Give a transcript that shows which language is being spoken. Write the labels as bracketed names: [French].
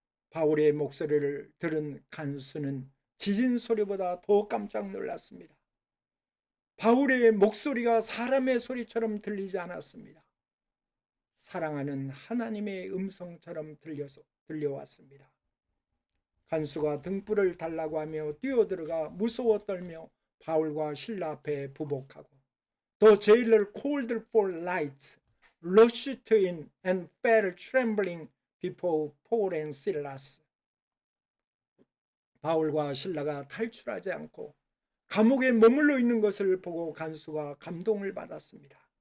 [Korean] 바울의 목소리를 들은 간수는 지진 소리보다 더 깜짝 놀랐습니다. 바울의 목소리가 사람의 소리처럼 들리지 않았습니다. 사랑하는 하나님의 음성처럼 들려왔습니다. 간수가 등불을 달라고 하며 뛰어들어가 무서워 떨며 바울과 실라 앞에 부복하고 [English] The jailer called for lights, rushed in and fell trembling before Paul and Silas. [Korean] 바울과 실라가 탈출하지 않고 감옥에 머물러 있는 것을 보고 간수가 감동을 받았습니다.